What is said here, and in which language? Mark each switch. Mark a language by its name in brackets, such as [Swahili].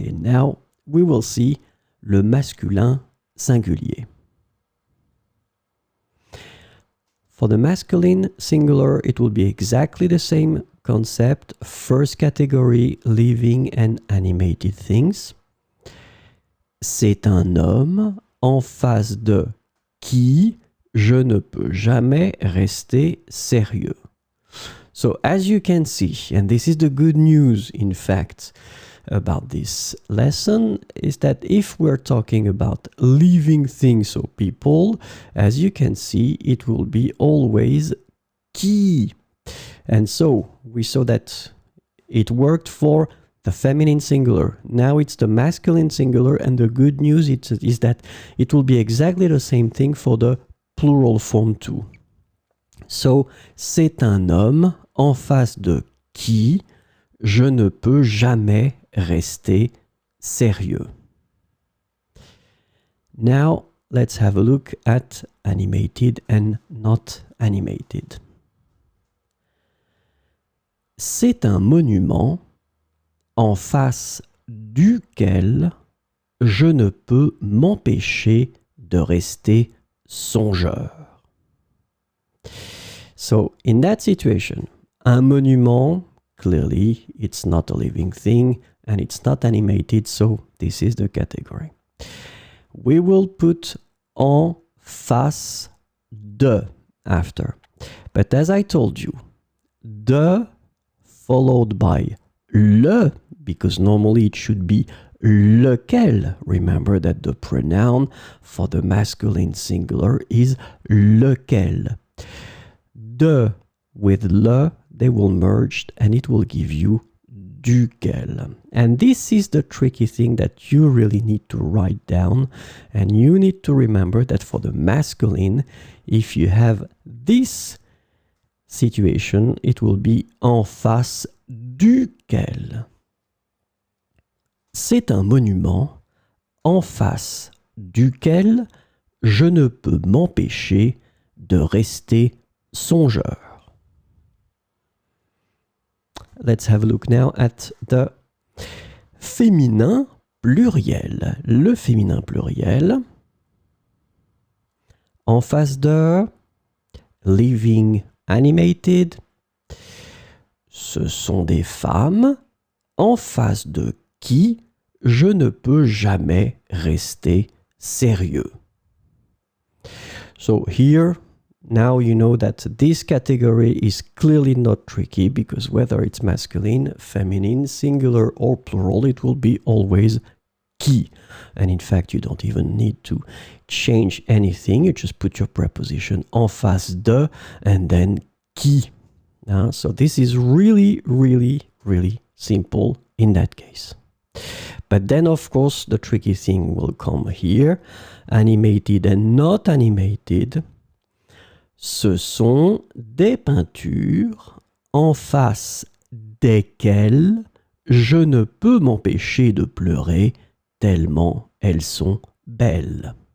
[English] And now we will see le masculin singulier. For the masculine singular, it will be exactly the same concept. First category, living and animated things. [French] C'est un homme en face de qui je ne peux jamais rester sérieux. [English] So as you can see, and this is the good news, in fact, about this lesson, is that if we're talking about living things, so people, as you can see, it will be always qui. And so we saw that it worked for the feminine singular. Now it's the masculine singular, and the good news is that it will be exactly the same thing for the plural form too. [French] So, c'est un homme en face de qui je ne peux jamais rester sérieux. [English] Now, let's have a look at animated and not animated. [French] C'est un monument en face duquel je ne peux m'empêcher de rester songeur. [English] So, in that situation, un monument, clearly, it's not a living thing, and it's not animated, so this is the category. We will put en face de after. But as I told you, de followed by le, because normally it should be lequel. Remember that the pronoun for the masculine singular is lequel. De with le, they will merge and it will give you duquel. And this is the tricky thing that you really need to write down, and you need to remember that for the masculine, if you have this situation, it will be en face duquel. [French] C'est un monument en face duquel je ne peux m'empêcher de rester songeur. [English] Let's have a look now at the féminin pluriel. [French] Le féminin pluriel. [English] En face de living animated. [French] Ce sont des femmes en face de qui je ne peux jamais rester sérieux. [English] So here, now you know that this category is clearly not tricky, because whether it's masculine, feminine, singular or plural, it will be always qui. And in fact, you don't even need to change anything. You just put your preposition en face de and then qui. So this is really, really, really simple in that case. But then, of course, the tricky thing will come here. Animated and not animated. [French] Ce sont des peintures en face desquelles je ne peux m'empêcher de pleurer tellement elles sont belles.